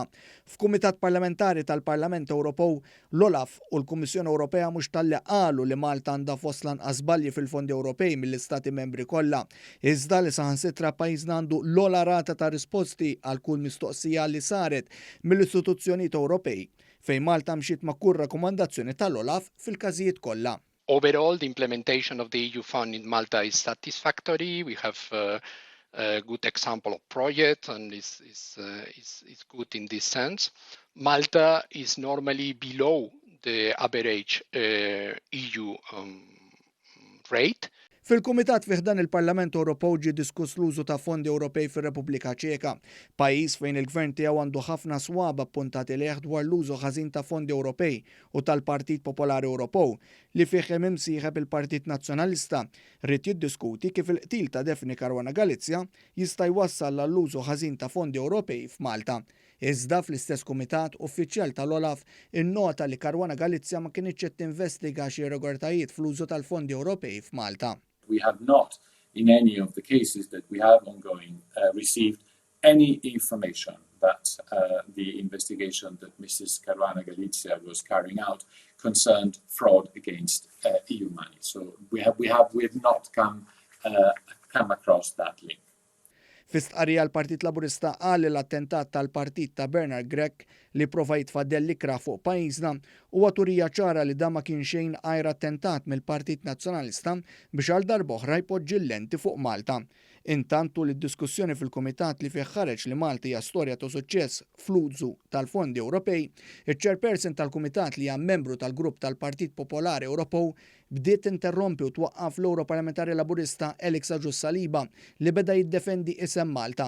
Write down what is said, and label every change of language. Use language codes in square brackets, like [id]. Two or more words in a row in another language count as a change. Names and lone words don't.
[mt] F'Kumitat Parlamentari tal-Parlament Ewropew l-OLAF u l-Kummissjoni Ewropea mhux qalu li Malta għandha fost lanqas żbalji fil-fondi Ewropej mill-istati membri kollha. Iżda li saħansitra pajjiżna għandu l-ogħla rata ta' risposti għal kull mistoqsija li saret mill-istituzzjonijiet Ewropej fejn Malta mxiet ma' kull rakkomandazzjoni tal-OLAF fil-każijiet kollha. [en] Overall, the implementation of the EU fund in Malta is satisfactory. We have a good example of project and is good in this sense. Malta is normally below the average EU rate. [mt] Fil-Kumitat fih dan il-Parlament Ewropew ġie diskuss l-użu ta' fondi Ewropej fir-Repubblika Ċeka, pajjiż fejn il-Gvern tiegħu għandu ħafna swaba appuntati leħ dwar l-użu ħażin ta' fondi Ewropej u tal-Partit Popolari Ewropew li fih hemm imsieħeb il-Partit Nazzjonalista rrid jiddiskuti kif il-qtil ta' Daphne Caruana Galizia jista' jwassal għall-użu ħażin ta' fondi Ewropej f'Malta. Iżda fl-istess kumitat uffiċjal tal-OLAF innota li Caruana Galizia ma kienitx qed tinvestiga xi irregolaritajiet fl-użu tal-fondi Ewropej f'Malta. [en] We have not, in any of the cases that we have ongoing, received any information that the investigation that Mrs. Caruana Galizia was carrying out concerned fraud against EU money. So we have not come across that link. [mt] Fistqarrija l-Partit Laburista qal li l-attentat tal-partit ta' Bernard Grech li prova jitfaddel l-ikra fuq pajjiżna huwa turija ċara li da ma kien xejn għajra attentat mill-Partit Nazzjonalista biex għal darb'oħra jpoġġi l-lenti fuq Malta. Intantu l-diskussjoni fil-Kumitat li fih ħareġ li Malta hija storja ta' suċċess fl-użu tal-fondi Ewropej, iċ-chairperson tal-Kumitat li hija membru tal-grupp tal-Partit Popolari Ewropew bdiet interrompi u twaqqaf l-Europarlamentari Laburista Alex Agius Saliba li beda jiddefendi isem Malta.